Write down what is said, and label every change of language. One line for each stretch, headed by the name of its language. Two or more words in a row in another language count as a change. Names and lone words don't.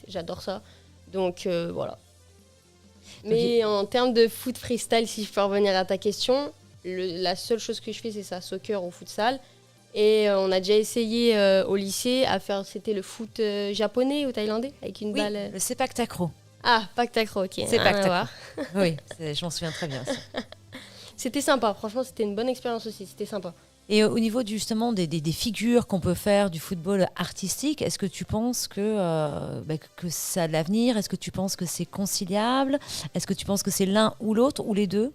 French: J'adore ça. Donc voilà. Mais en termes de foot freestyle, si je peux revenir à ta question, la seule chose que je fais, c'est ça, soccer ou futsal. Et on a déjà essayé au lycée à faire, c'était le foot japonais ou thaïlandais avec une balle. Le sepak takraw. Ah, Pak Takraw, ok. Sepak takraw. Oui, je m'en souviens très bien. C'était sympa, franchement, c'était une bonne expérience aussi, c'était sympa. Et au niveau justement des figures qu'on peut faire du football artistique, est-ce que tu penses que ça a de l'avenir? Est-ce que tu penses que c'est conciliable? Est-ce que tu penses que c'est l'un ou l'autre ou les deux?